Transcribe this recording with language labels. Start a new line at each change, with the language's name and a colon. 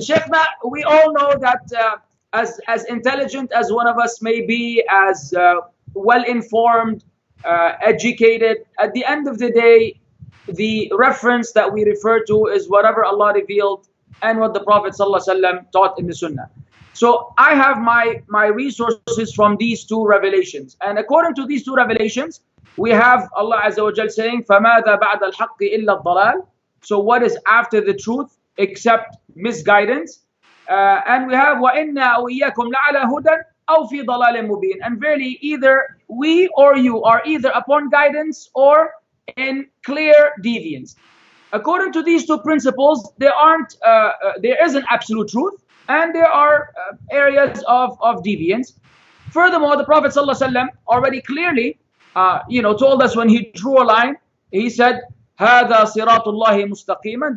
English: Sheikhna, we all know that as intelligent as one of us may be, as well-informed, educated, at the end of the day, the reference that we refer to is whatever Allah revealed and what the Prophet ﷺ taught in the Sunnah. So I have my resources from these two revelations. And according to these two revelations, we have Allah Azza wa Jal saying, فَمَاذَا بَعْدَ الْحَقِّ إِلَّا الضَّلَالِ. So what is after the truth except misguidance?
Arabic: And we have وَإِنَّا وَإِيَّاكُمْ لَعَلَى هُدًى أَوْ فِي ضَلَالٍ مُبِينٍ.
English: And verily, either we or you are either upon guidance or in clear deviance. According to these two principles, there isn't absolute truth, and there are areas of deviance. Furthermore, the Prophet ﷺ already clearly told us when he drew a line, he said, هَذَا صِرَاطُ اللَّهِ مُسْتَقِيمًا.